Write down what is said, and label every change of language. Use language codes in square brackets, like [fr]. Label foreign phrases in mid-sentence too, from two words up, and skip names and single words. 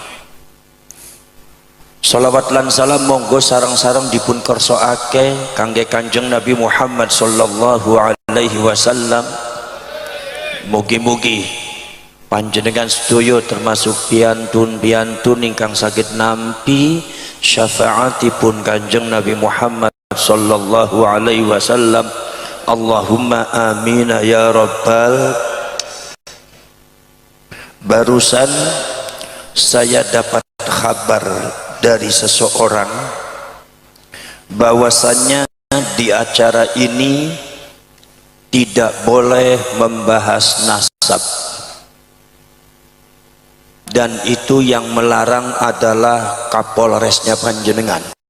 [jv] Salawat lan salam monggo sareng-sareng dipun kersakake kangge Kanjeng Nabi Muhammad [ar] sallallahu alaihi wasallam. [jv] Mugi-mugi panjenengan sedaya termasuk piantun-piantun ingkang saged nampi syafaatipun Kanjeng Nabi Muhammad [ar] sallallahu alaihi wasallam. Allahumma amin ya rabbal. [id] Barusan saya dapat kabar dari seseorang bahwasannya di acara ini tidak boleh membahas nasab, dan itu yang melarang adalah Kapolresnya panjenengan.